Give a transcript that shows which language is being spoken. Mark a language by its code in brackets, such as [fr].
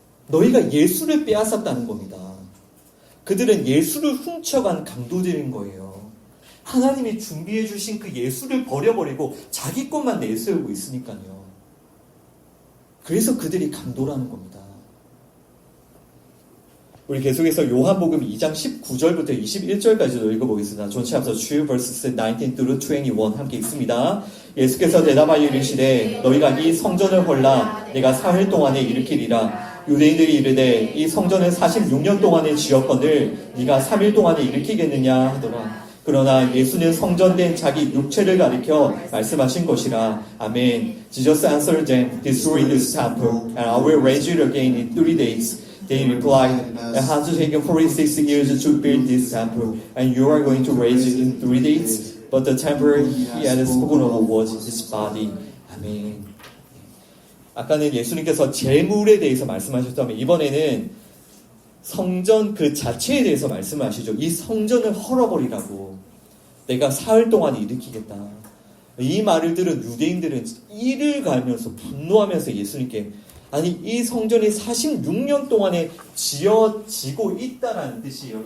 [ko] 너희가 예수를 빼앗았다는 겁니다. 그들은 예수를 훔쳐간 강도들인 거예요. 하나님이 준비해 주신 그 예수를 버려버리고 자기 것만 내세우고 있으니까요. 그래서 그들이 강도라는 겁니다. 우리 계속해서 요한복음 2장 19절부터 21절까지도 읽어보겠습니다. [en] John chapter 2 verses 19 through 21 [ko] 함께 읽습니다. 예수께서 대답하여 이르시되 너희가 이 성전을 헐라 내가 4일 동안에 일으키리라. 유대인들이 이르되 이 성전을 46년 동안에 지었거늘 네가 3일 동안에 일으키겠느냐 하더라. 그러나 예수는 성전된 자기 육체를 가리켜 말씀하신 것이라. 아멘. [en] Jesus answered them, destroy this temple, and I will raise it again in 3 days. They replied, it has taken 46 years to build this temple, and you are going to raise it in 3 days? But the temple he had spoken of was his body. [ko] 아멘. 아까는 예수님께서 재물에 대해서 말씀하셨다면 이번에는 성전 그 자체에 대해서 말씀하시죠. 이 성전을 헐어버리라고. 내가 사흘 동안 일으키겠다. 이 말을 들은 유대인들은 이를 갈면서 분노하면서 예수님께 아니 이 성전이 46년 동안에 지어지고 있다라는 뜻이에요.